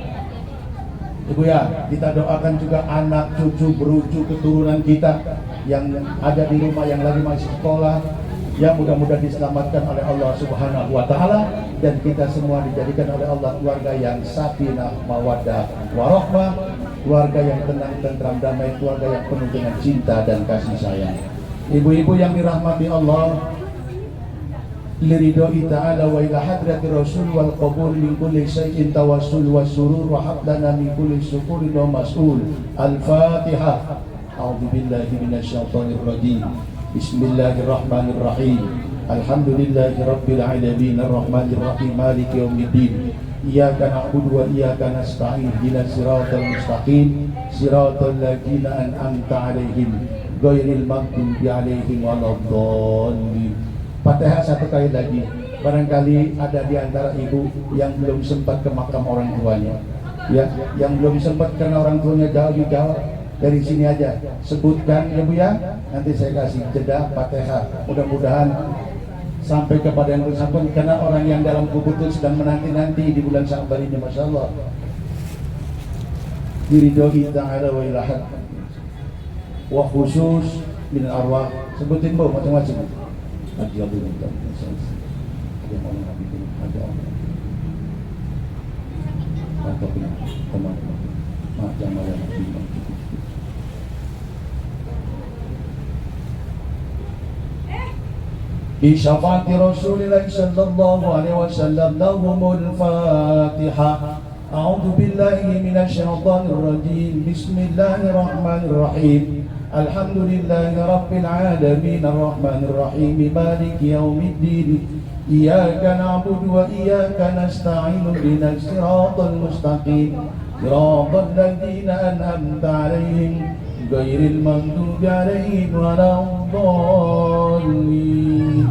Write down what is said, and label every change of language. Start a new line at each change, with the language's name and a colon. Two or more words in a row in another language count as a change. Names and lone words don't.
Indonesian: Ibu ya, kita doakan juga anak, cucu, berucu, keturunan kita yang ada di rumah, yang lagi masih sekolah, yang mudah-mudahan diselamatkan oleh Allah
Arabic: سبحانه وتعالى,
Indonesian: dan kita semua dijadikan oleh Allah keluarga yang
Arabic: سكينة ومودة ورحمة,
Indonesian: keluarga yang tenang, tentram, damai, keluarga yang penuh dengan cinta dan kasih sayang. Ibu-ibu yang dirahmati Allah,
Arabic: لرضى تعالى وإلى حضرة رسول والقبول من كل شيء توسل وسرور وهبدنا من كل شكر ومسؤول. Al-Fatihah. أعوذ بالله من الشيطان الرجيم. بسم الله الرحمن الرحيم. الحمد لله رب العالمين الرحمن الرحيم مالك يوم الدين. إياك نعبد وإياك نستعين اهدنا الصراط المستقيم صراط الذين أنعمت عليهم غير المغضوب عليهم ولا الضالين.
Indonesian: Fatihah satu kali lagi. Barangkali ada di antara ibu yang belum sempat ke makam orang tuanya, ya, yang belum sempat karena orang tuanya jauh di jauh. Dari sini aja sebutkan ya Bu ya. Nanti saya kasih jeda Fatihah. Mudah-mudahan sampai kepada yang bersangkutan, karena orang yang dalam kubur itu sedang menanti-nanti di bulan Sya'ban ini,
Arabic: ما شاء الله. Diridhoi تعالى وإلهات وخصوص من أرواح.
Indonesian: Sebutin Bu macam-macam. Ada yang belum tahu, ada orang Nabi itu, ada orang atau teman-teman, macam mana Nabi itu.
Arabic: بشفاعة رسول الله صلى الله عليه وسلم لهم الفاتحة. أعوذ بالله من الشيطان الرجيم. بسم الله الرحمن الرحيم. الحمد لله رب العالمين الرحمن الرحيم مالك يوم الدين. إياك نعبد وإياك نستعين اهدنا الصراط المستقيم صراط الذين أنعمت عليهم غير المغضوب عليهم ولا الضالين.